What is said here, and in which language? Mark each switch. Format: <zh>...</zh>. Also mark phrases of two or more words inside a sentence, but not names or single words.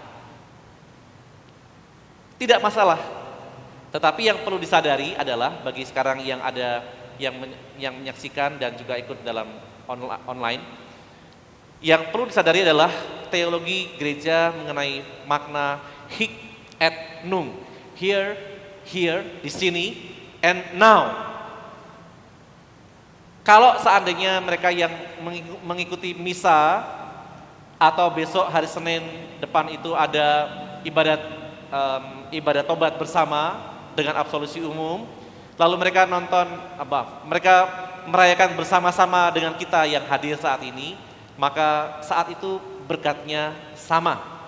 <id>Tidak masalah. Tetapi yang perlu disadari adalah bagi sekarang yang ada yang menyaksikan dan juga ikut dalam online, yang perlu disadari adalah teologi gereja mengenai makna</id> <la>hic et nunc,</la> <id>here, di sini,</id> <en>and now.</en> <id>Kalau seandainya mereka yang mengikuti misa atau besok hari Senin depan itu ada ibadat tobat bersama dengan absolusi umum, lalu mereka mereka merayakan bersama-sama dengan kita yang hadir saat ini, maka saat itu berkatnya sama.</id>